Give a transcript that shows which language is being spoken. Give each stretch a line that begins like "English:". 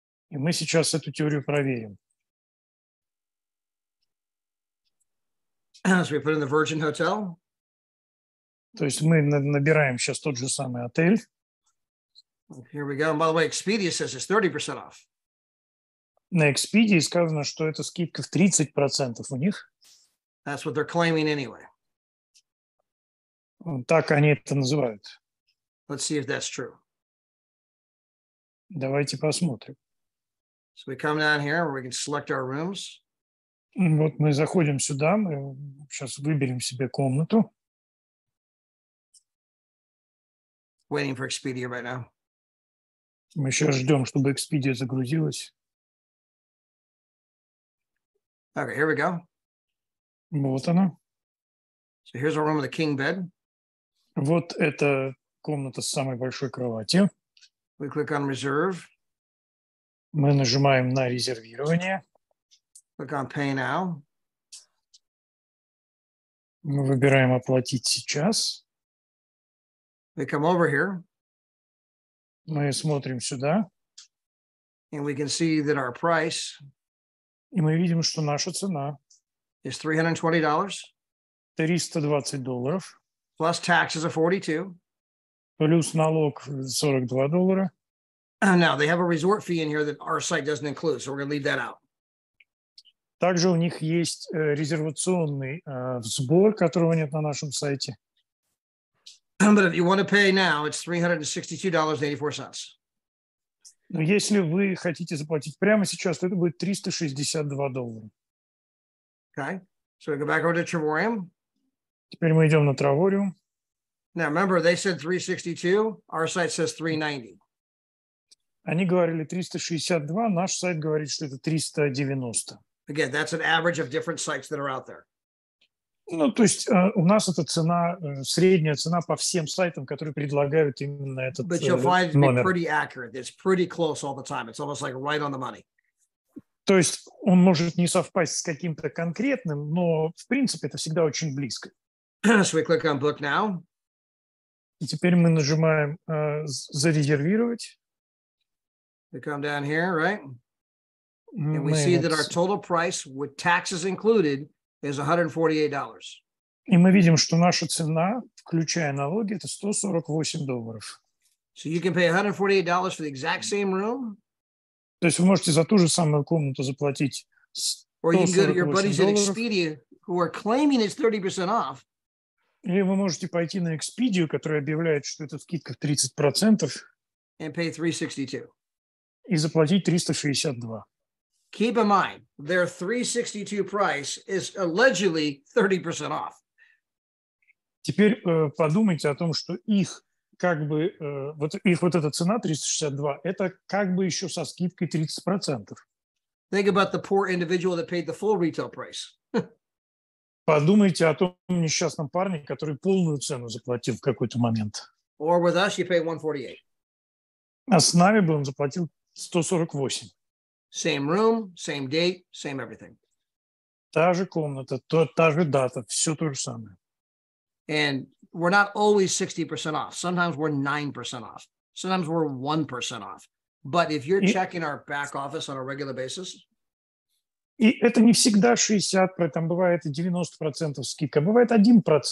Russian: И мы сейчас эту теорию проверим.
English: So we put in the Virgin Hotel.
Russian: То есть мы набираем сейчас тот же самый отель.
English: Here we go. And by the way, Expedia says it's 30% off.
Russian: На Expedia сказано, что это скидка в 30% у них.
English: That's what they're claiming anyway.
Russian: Так они это называют.
English: Let's see if that's true.
Russian: Давайте посмотрим.
English: So we come down here where we can select our rooms.
Russian: Вот мы заходим сюда, мы сейчас выберем себе комнату.
English: Waiting for Expedia right now.
Russian: Мы сейчас ждем, чтобы Expedia загрузилась.
English: Okay, here we go.
Russian: Вот она.
English: So here's our room with a king bed.
Russian: Вот эта комната с самой большой кроватью.
English: We click on reserve.
Russian: Мы нажимаем на резервирование.
English: Click on pay now.
Russian: Мы выбираем оплатить сейчас.
English: We come over here.
Russian: Мы смотрим сюда.
English: And we can see that our price
Russian: И мы видим, что наша цена
English: is $320
Russian: $320,
English: plus taxes of $42.
Russian: плюс налог $42.
English: Now they have a resort fee in here that our site doesn't include, so we're going to leave that out.
Russian: Также у них есть резервационный сбор, которого нет на нашем сайте.
English: But if you want to pay now, it's $362.84.
Russian: Но если вы хотите заплатить прямо сейчас, то это будет $362.
English: Okay, so we go back over to Travorium.
Russian: Теперь мы идем на Травориум.
English: Now remember, they said 362. Our site says 390.
Russian: Они говорили 362, наш сайт говорит, что это 390.
English: Again, that's an average of different sites that are out there.
Russian: Ну, то есть у нас это цена, средняя цена по всем сайтам, которые предлагают именно этот
English: But you'll find it to be
Russian: номер.
English: pretty accurate. It's pretty close all the time. It's almost like right on the money.
Russian: То есть он может не совпасть с каким-то конкретным, но в принципе это всегда очень близко.
English: So we click on book now.
Russian: И теперь мы нажимаем зарезервировать.
English: We come down here, right? And we see
Russian: вот-
English: that our total price with taxes included is $148.
Russian: И мы видим, что наша цена, включая налоги, это $148.
English: So you can pay $148 for the exact same room,
Russian: То есть вы можете за ту же самую комнату заплатить
English: Or you can go to your buddies at
Russian: $148,
English: Expedia who are claiming it's 30% off.
Russian: или вы можете пойти на Expedia, которая объявляет, что это скидка в 30%,
English: And pay $362.
Russian: и заплатить $362.
English: Keep in mind, their $362 price is allegedly 30% off.
Russian: Теперь подумайте о том, что их как бы вот эта цена 362, это как бы еще со скидкой 30%.
English: Think about the poor individual that paid the full retail price.
Russian: Подумайте о том несчастном парне, который полную цену заплатил в какой-то момент.
English: Or with us, you pay $148.
Russian: А с нами бы он заплатил 148.
English: Same room, same date, same everything.
Russian: Та же комната, та же дата, все то же самое.
English: And we're not always 60% off. Sometimes we're 9% off. Sometimes we're 1% off. But if you're checking our back office on a regular basis.
Russian: И это не всегда 60%, там бывает и 90% скидка, бывает 1%.